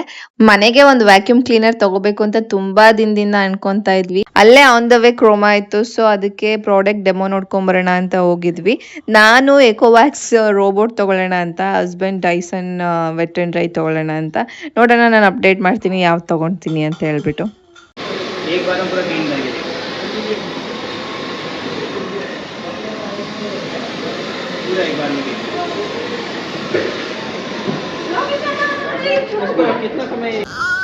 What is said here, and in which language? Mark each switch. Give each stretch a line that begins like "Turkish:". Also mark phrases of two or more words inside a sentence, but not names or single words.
Kannada: ಮನೆಗೆ ಒಂದು ವ್ಯಾಕ್ಯೂಮ್ ಕ್ಲೀನರ್ ತಗೋಬೇಕು ಅಂತ ತುಂಬಾ ದಿನದಿಂದ ಅನ್ಕೊಂತಾ ಇದ್ವಿ. ಅಲ್ಲೇ
English: on the way
Kannada: ಕ್ರೋಮಾ ಇತ್ತು, ಸೊ ಅದಕ್ಕೆ
English: product demo
Kannada: ನೋಡ್ಕೊಂಬರೋಣ ಅಂತ ಹೋಗಿದ್ವಿ. ನಾನು ಎಕೋವ್ಯಾಕ್ಸ್ ರೋಬೋಟ್ ತಗೊಳ್ಳೋಣ ಅಂತ, ಹಸ್ಬೆಂಡ್ ಡೈಸನ್ ವೆಟ್ ಅಂಡ್ ಡ್ರೈ ತಗೊಳ್ಳೋಣ ಅಂತ. ನೋಡೋಣ, ನಾನು ಅಪ್ಡೇಟ್ ಮಾಡ್ತೀನಿ ಯಾವ್ದು ತಗೊಳ್ತೀನಿ ಅಂತ ಹೇಳ್ಬಿಟ್ಟು.
Hindi: एक बार हम पूरा clean करेंगे. पूरा एक बार में clean. कितना समय